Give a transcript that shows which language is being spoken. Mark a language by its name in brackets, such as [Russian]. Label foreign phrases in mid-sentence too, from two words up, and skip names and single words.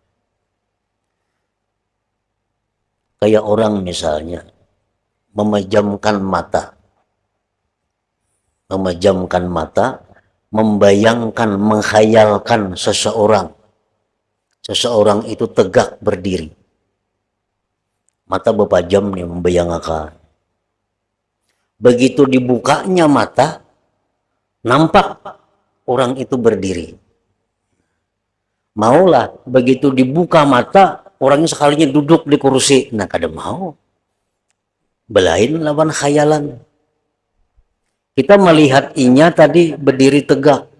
[Indonesian] Kayak orang misalnya memejamkan mata, membayangkan, menghayalkan seseorang itu tegak berdiri. Mata berpajam nih membayangkan. Begitu dibukanya mata, nampak orang itu berdiri. Maulah begitu dibuka mata, orangnya sekalinya duduk di kursi. [Banjar] Nah kada mau. Belain lawan khayalan. [Indonesian] Kita melihat inya tadi berdiri tegak.